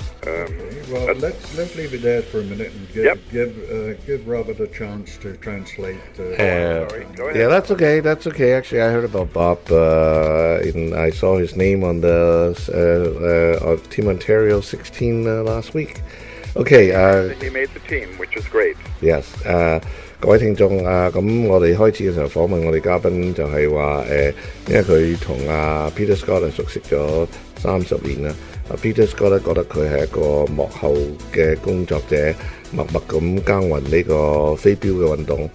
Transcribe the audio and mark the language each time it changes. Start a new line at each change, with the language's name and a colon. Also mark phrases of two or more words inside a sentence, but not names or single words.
English: Well, let's leave it there for a minute and give Robert a chance to translate. Sorry, go ahead. Yeah, that's okay. That's okay. Actually, I heard about Bob. I saw his name on the Team Ontario 16 last week. Okay. He made the team, which is great. Yes.
Cantonese: 各位聽眾咁我哋開始嘅時候訪問我哋嘉賓就係話因為佢同Peter Scott 係熟悉咗30年啦。Peter Scott 咧覺得佢係一個幕後嘅工作者，默默咁耕耘呢個飛鏢嘅運動。